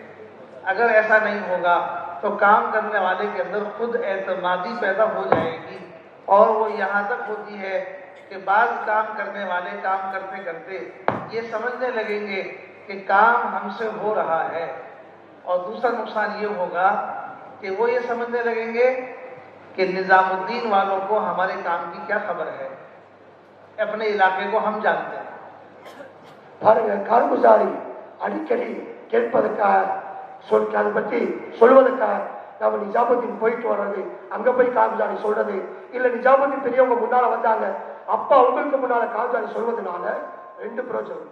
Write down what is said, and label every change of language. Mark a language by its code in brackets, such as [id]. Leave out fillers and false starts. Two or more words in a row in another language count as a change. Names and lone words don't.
[hi] अगर ऐसा नहीं होगा तो काम करने वाले के अंदर खुद एतमादी पैदा हो जाएगी, और वो यहाँ तक होती है कि बाज काम करने वाले काम करते करते ये समझने लगेंगे कि काम हमसे हो रहा है, और दूसरा नुकसान ये होगा कि वो ये समझने लगेंगे कि निजामुद्दीन वालों को हमारे काम की क्या खबर है, अपने इलाके को हम जानते हैं। [ta] பாருங்க, கார்குசாரி அடிக்கடி கேட்பதற்காக அதை பற்றி சொல்வதற்காக நம்ம நிஜாமுதீன் போயிட்டு வர்றது, அங்க போய் கார்குசாரி சொல்றது, இல்ல நிஜாமுதீன் பெரியவங்க முன்னால வந்தாங்க அப்பா உங்களுக்கு முன்னால கார்குசாரி சொல்வதனால ரெண்டு பிரயோஜனம்.